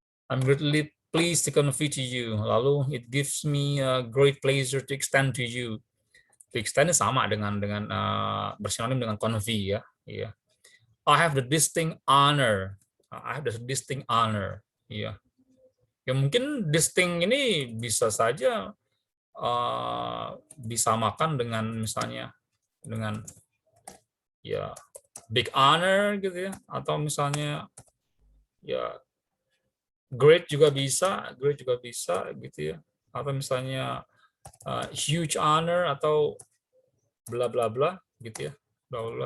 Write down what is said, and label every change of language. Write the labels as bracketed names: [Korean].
[English] I'm greatly pleased to convey to you. Lalu it gives me a great pleasure to extend to you. [Indonesian] To extend sama dengan bersinonim dengan convey, ya. Iya. [English] I have the distinct honor. I have the distinct honor. [Indonesian] Iya. Ya mungkin distinct ini bisa saja disamakan dengan misalnya dengan ya big honor, gitu ya, atau misalnya ya great juga bisa, gitu ya, atau misalnya huge honor atau bla bla bla, gitu ya, bla bla.